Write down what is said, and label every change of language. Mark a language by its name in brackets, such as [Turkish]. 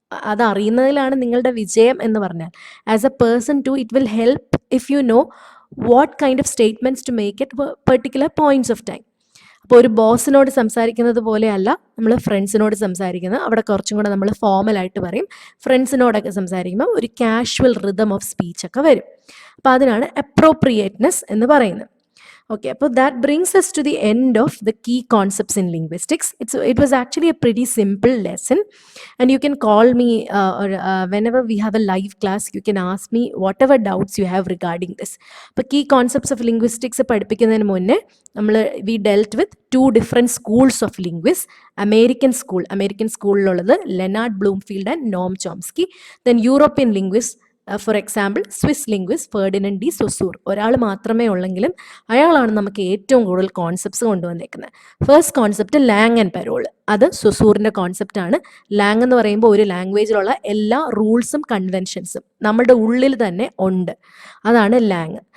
[Malayalam] അത് അറിയുന്നതിലാണ് നിങ്ങളുടെ വിജയം എന്ന് പറഞ്ഞാൽ. [English] As a person to it will help if you know what kind of statements to make it particular points of time. [Malayalam] അപ്പോൾ ഒരു ബോസിനോട് സംസാരിക്കുന്നത് പോലെയല്ല നമ്മൾ ഫ്രണ്ട്സിനോട് സംസാരിക്കുന്നത്. അവിടെ കുറച്ചും കൂടെ നമ്മൾ ഫോമലായിട്ട് പറയും. ഫ്രണ്ട്സിനോടൊക്കെ സംസാരിക്കുമ്പോൾ ഒരു കാഷ്വൽ റിതം ഓഫ് സ്പീച്ച് ഒക്കെ വരും. അപ്പോൾ അതിനാണ് അപ്രോപ്രിയേറ്റ്നെസ് എന്ന് പറയുന്നത്. [English] Okay, so that brings us to the end of the key concepts in linguistics. It was actually a pretty simple lesson, and you can call me or whenever we have a live class, you can ask me whatever doubts you have regarding this. But key concepts of linguistics [Malayalam] പഠിപ്പിക്കുന്നതിന് മുന്നേ [English] we dealt with two different schools of linguists. American school Leonard Bloomfield and Noam Chomsky. Then European linguists, for example Swiss linguist Ferdinand de Saussure. [Malayalam] ഒരാൾ മാത്രമേ ഉള്ളെങ്കിലും അയാളാണ് നമുക്ക് ഏറ്റവും കൂടുതൽ concepts കൊണ്ടുവന്നേക്കുന്നത്. First concept Lang and പെരോൾ, അത് സൊസൂറിൻ്റെ കോൺസെപ്റ്റാണ്. Lang എന്ന് പറയുമ്പോൾ ഒരു ലാംഗ്വേജിലുള്ള എല്ലാ റൂൾസും കൺവെൻഷൻസും നമ്മുടെ ഉള്ളിൽ തന്നെ ഉണ്ട്, അതാണ് ലാങ്.